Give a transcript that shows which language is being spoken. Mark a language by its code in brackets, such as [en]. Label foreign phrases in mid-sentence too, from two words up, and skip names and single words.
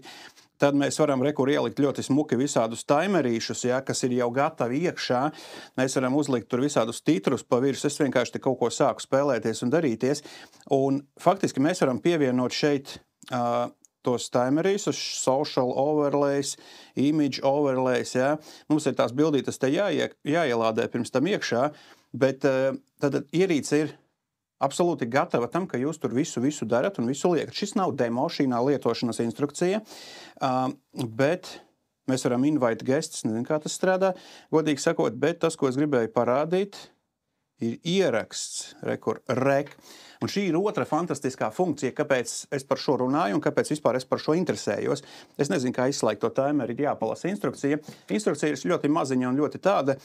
[lv] Tad mēs varam rekur ielikt ļoti smuki visādus timerīšus, kas ir jau gatavi iekšā. Mēs varam uzlikt tur visādus titrus pa virs. Es vienkārši te kaut ko sāku spēlēties un darīties. Un faktiski mēs varam pievienot šeit tos timerīšus, [en] social overlays, image overlays. [lv] Mums ir tās bildītas te jāielādē pirms tam iekšā, bet tad ierīce ir absolūti gatava tam, ka jūs tur visu darat un visu liekat. Šis nav demo, šī nav lietošanas instrukcija, bet Mēs varam [en] invite guests, [lv] nezinu, kā tas strādā, godīgi sakot, bet tas, ko es gribēju parādīt, ir ieraksts, rek. Un šī ir otra fantastiskā funkcija, kāpēc es par šo runāju un kāpēc vispār es par šo interesējos. Es nezinu, kā izslēgt to timeru, ir jāpalasa instrukcija. Instrukcija ir ļoti maziņa un ļoti tāda.